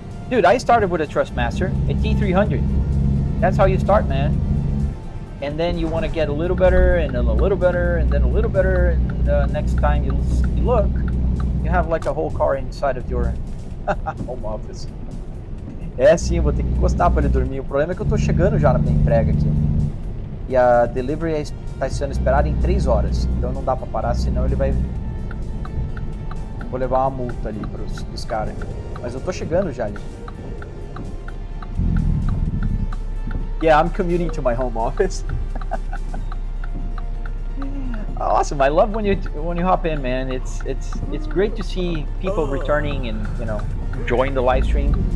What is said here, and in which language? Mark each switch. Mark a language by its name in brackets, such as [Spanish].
[English] Dude, I started with a Trustmaster, a T300. That's how you start, man. And then you want to get a little better, and then a little better, and then a little better, and next time you look, you have like a whole car inside of your home office. [Portuguese] É sim, vou ter que encostar para ele dormir. O problema é que eu tô chegando já na minha entrega aqui. E a delivery está sendo esperada em 3 horas. Então não dá para parar, senão ele vai... Vou levar uma multa ali pros caras. Mas eu tô chegando já ali. [English] Yeah, I'm commuting to my home office. Awesome. I love when you hop in, man. It's great to see people returning and, you know, enjoying the live stream.